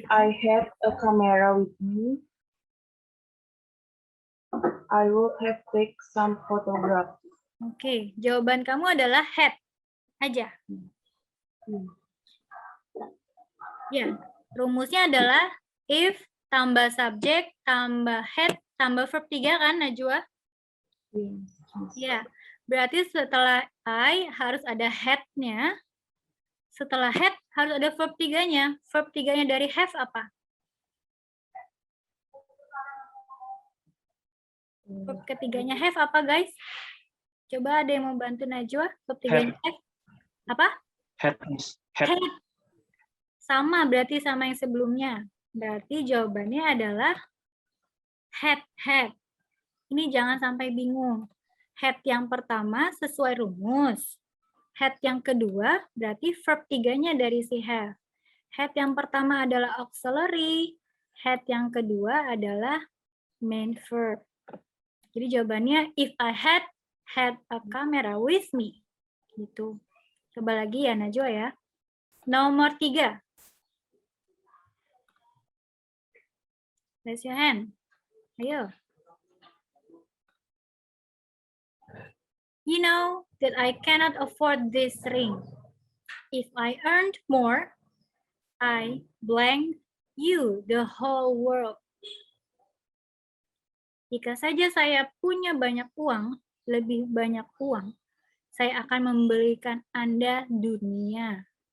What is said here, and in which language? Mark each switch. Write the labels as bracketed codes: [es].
[en] had a camera with me, I would have take some photograph. [id] Oke, jawaban kamu adalah had aja. Ya, rumusnya adalah if tambah subjek tambah had tambah verb 3 kan, Najwa? Ya, berarti setelah I harus ada had-nya. Setelah had harus ada verb 3-nya. Verb 3-nya dari have apa? Verb ketiganya have apa, guys? Coba ada yang mau bantu Najwa? Verb 3-nya have. Apa? [en] Had, Miss. Had. Had. [id] Sama, berarti sama yang sebelumnya. Berarti jawabannya adalah had. Ini jangan sampai bingung. Had yang pertama sesuai rumus. Had yang kedua berarti verb 3-nya dari si have. Had yang pertama adalah auxiliary. Had yang kedua adalah main verb. Jadi jawabannya [en] if I had a camera with me. [id] Gitu. Coba lagi ya Najwa ya. Nomor 3. [en] Raise your hand. [id] Ayo. [en] You know that I cannot afford this ring. If I earned more, I blank you the whole world. [id] Jika saja saya punya banyak uang, lebih banyak uang, saya akan memberikan Anda dunia.